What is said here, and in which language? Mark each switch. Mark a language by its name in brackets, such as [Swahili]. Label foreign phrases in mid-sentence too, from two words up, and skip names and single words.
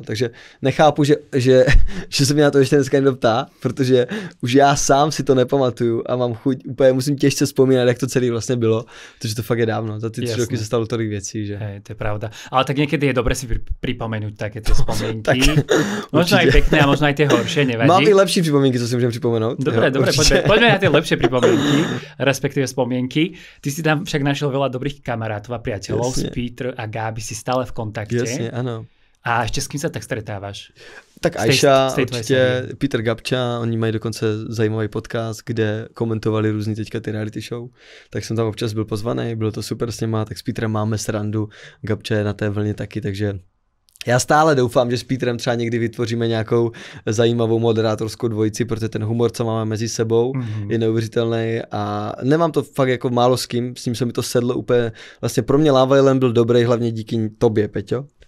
[Czech] Takže nechápu, že se mě na to ještě dneska někdo ptá, protože už já sám si to nepamatuju a mám chuť, úplně musím těžce vzpomínat, jak to celé vlastně bylo, protože to fakt je dávno. Za ty 3 roky se stalo tolik věcí, že? [Slovak] Hej, to je pravda. [Czech] Ale tak někdy je dobré si připomenúť také ty vzpomínky. [Slovak] Možno aj pekné a možno aj tie horšie, nevadí. [Czech] Mám i lepší připomínky, co si můžeme připomenout. [Slovak] Dobre, poďme na tie lepšie pripomienky, respektíve spomienky. Ty si tam však našiel veľa dobrých kamarátov a priateľov, s Peter a Gabi si stále v kontakte. [Czech] Jasně, ano. A ještě s kým se tak stretáváš? Tak Aisha, určitě, Peter Gabča, oni mají dokonce zajímavý podcast, kde komentovali různý teďka ty reality show, tak jsem tam občas byl pozvaný, bylo to super s něma, tak s Petrem máme srandu, Gabča je na té vlně taky, takže já stále doufám, že s Petrem třeba někdy vytvoříme nějakou zajímavou moderátorskou dvojici, protože ten humor, co máme mezi sebou, je neuvěřitelný a nemám to fakt jako málo s kým, s ním se mi to sedlo úplně, vlastně pro mě Love Island byl dobrý hlavně díky tobě, Peťo.